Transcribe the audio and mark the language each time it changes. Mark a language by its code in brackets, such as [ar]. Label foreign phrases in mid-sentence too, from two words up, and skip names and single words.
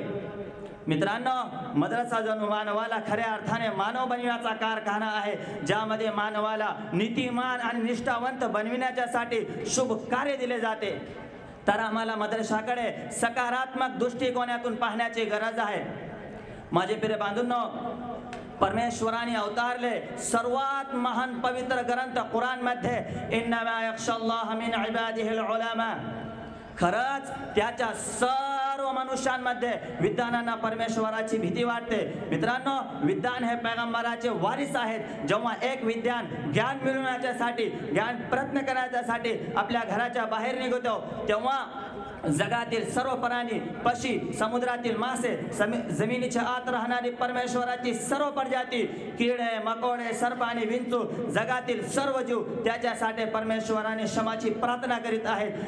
[mr] मित्रांनो, मदरसा जणू मानवाला खऱ्या अर्थाने मानव बनविण्याचा कारखाना आहे, ज्यामध्ये मानवाला नीतिमान आणि निष्ठावंत बनविण्यासाठी शुभ कार्य दिले जाते. तर आम्हाला मदरशाकडे सकारात्मक दृष्टिकोनातून पाहण्याची गरज आहे. माझे प्रिय बांधवांनो, परमेश्वराने अवतारले सर्वात महान पवित्र ग्रंथ कुराण मध्ये [ar] إنما يخشى الله من عباده العلماء. [mr] खरंच त्याच्या सर्व मनुष्यांमध्ये विद्वानांना परमेश्वराची भीती वाटते. मित्रांनो, विद्वान हे पैगंबराचे वारिस आहेत. जेव्हा एक विद्वान ज्ञान मिळवण्यासाठी, ज्ञान प्रयत्न करण्यासाठी आपल्या घराच्या बाहेर निघतो, तेव्हा जगातील सर्व प्राणी, पक्षी, समुद्रातील मासे, जमिनीच्या आत राहणारी परमेश्वराची सर्व प्रजाती, किडे, मकोडे, सर्प आणि विंचू, जगातील सर्व जीव त्याच्यासाठी परमेश्वराने क्षमाची प्रार्थना करीत आहेत.